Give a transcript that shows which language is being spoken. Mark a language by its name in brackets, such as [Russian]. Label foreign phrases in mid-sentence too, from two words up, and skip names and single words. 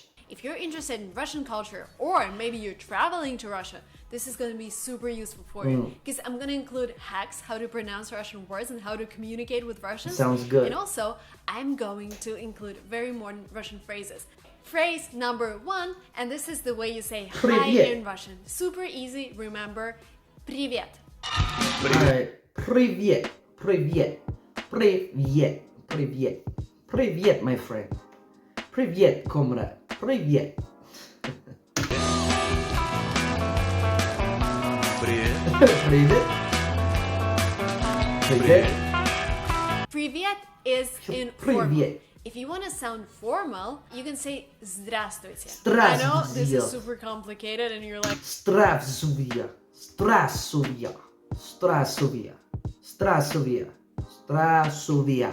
[English] If you're interested in Russian culture, or maybe you're traveling to Russia, this is going to be super useful for you, because I'm going to include hacks, how to pronounce Russian words and how to communicate with Russians. Sounds good. And also, I'm going to include very modern Russian phrases. Phrase number 1, and this is the way you say hi [Russian] Привет. [English] in Russian. Super easy, remember, [Russian] привет. Alright. Привет. Привет. Привет. Привет. Привет, [English] my friend. [Russian] Привет, comrade. Привет. Привет. Привет. Привет. [English] Привет is informal. [Russian] Привет. [English] If you want to sound formal, you can say здравствуйте. [Russian] Здравствуйте. [English] I know this is super complicated and you're like, [Russian] Здравствуйте. Здравствуйте. Здравствуйте. Здравствуйте. Здравствуйте.